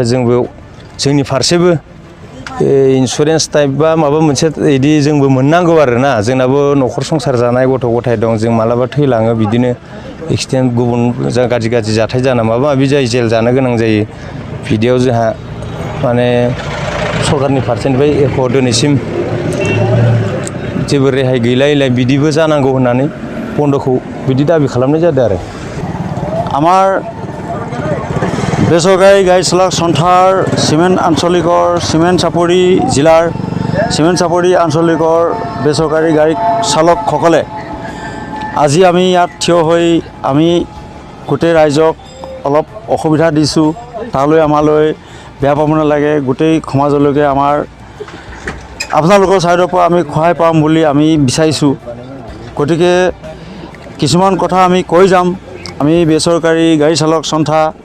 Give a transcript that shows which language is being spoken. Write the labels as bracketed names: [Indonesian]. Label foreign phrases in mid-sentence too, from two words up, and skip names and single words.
[Bodo] जोंबो जोंनि फारसेबो [English] insurance type [Bodo] बा माबा मोनसे बिदि जोंबो मोननांगौ आरोना जोंनाबो न'खर संसार जानाय गथ' गथाय दं जों मालाबा थैलाङो बिदिनो एक्सिडेन्ट गुबुन गाज्रि जाथाय जाना माबा माबि जायो जेल जानो गोनां जायो बिदियाव जोंहा माने सरखारनि फारसेनिफ्राय एख' दिनैसिम जेबो रेहाय गैलायलाय बिदिबो जानांगौ होननानै बन्द'खौ बिदि दाबि खालामनाय जादों आरो [Assamese] আমাৰ বেচৰকাৰী গাড়ী চালক সন্থাৰ চিমেণ্ট চাপৰি জিলাৰ চিমেণ্ট চাপৰি আঞ্চলিকৰ বেচৰকাৰী গাড়ী চালকসকলে আজি আমি ইয়াত থিয় হৈ আমি গোটেই ৰাইজক অলপ অসুবিধা দিছোঁ তালৈ আমালৈ বেয়া পাব নালাগে গোটেই সমাজলৈকে আমাৰ আপোনালোকৰ ছাইডৰ পৰা আমি সহায় পাম বুলি আমি বিচাৰিছোঁ গতিকে কিছুমান কথা আমি কৈ যাম আমি বেচৰকাৰী গাড়ী চালক সন্থা